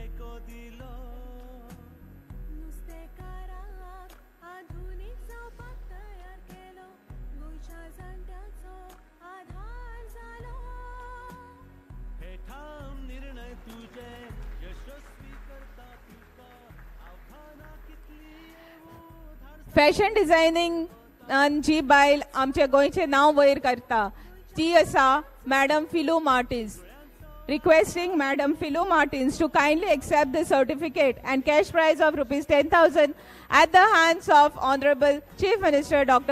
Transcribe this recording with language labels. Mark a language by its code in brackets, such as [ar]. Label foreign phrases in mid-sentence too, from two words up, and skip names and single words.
[kok] नुस्तेकाराक आधुनिक जावपाक तयार केलो गोंयच्या जाणट्याचो आधार जालो हे ठाम निर्णय तुझे यशस्वी करता तुका आव्हानां कितली येवो धाडस फॅशन डिझायनिंग जी बायल आमचे गोंयचें नांव वयर करता ती आसा मॅडम फिलू मार्टिन्स. [en] Requesting Madam Philo Martins to kindly accept the certificate and cash prize of rupees 10,000 at the hands of Honorable Chief Minister Dr.